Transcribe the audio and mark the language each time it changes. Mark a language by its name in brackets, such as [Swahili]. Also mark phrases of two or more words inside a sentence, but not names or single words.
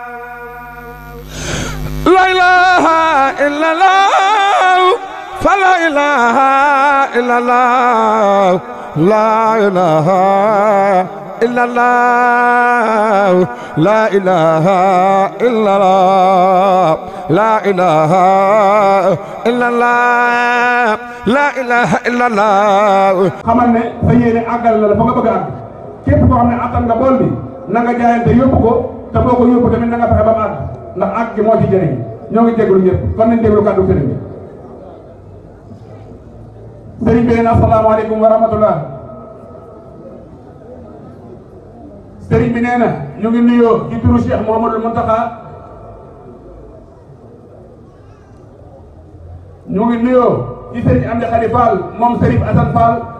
[Arabic] لا إله إلا الله فلا إله إلا الله لا إله إلا الله لا إله إلا الله لا إله إلا الله لا إله إلا الله [Wolof] xamal ne sa yéene àggal na la fa nga bëgg a àgg képp koo xam ne attan nga bool bi na nga jaayante yóbbu ko te boo ko yóbbu tamit na nga fexe ba mu àgg ndax àgg gi moo ci jëriñ ñoo ngi jégalu ñëpp kon nañ déglu kàddu sëriñ bi sëriñ bi neen [Arabic] السلام عليكم ورحمة الله [Wolof] sëriñ bi nee na ñu ngi nuyoo ci turu Cheikh Mouhamadul Mountakha ñu ngi nuyoo ci sëriñ Amdi Khady Fall moom Sërif Assane Fall